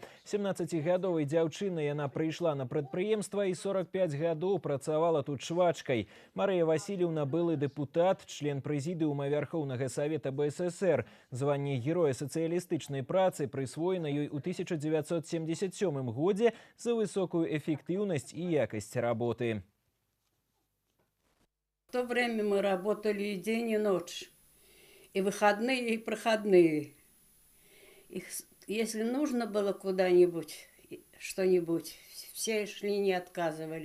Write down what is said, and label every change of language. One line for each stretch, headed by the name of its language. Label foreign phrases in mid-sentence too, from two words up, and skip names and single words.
Belarusian: 17гадовай дзяўчынай яна прыйшла на прадпрыемства і 45 гадоў працавала тут швачкай. Марыя Васильевна былы дэпутат, член прэзідыума Вярхоўнага Савета БССР. Званне героя сацыялістычнай працы прысвоена ёй у 1977 годзе за
Russian: высокую эффективность и якость работы. В то время мы работали и день, и ночь, и выходные, и проходные. Если нужно было куда-нибудь, что-нибудь, все шли, не отказывались.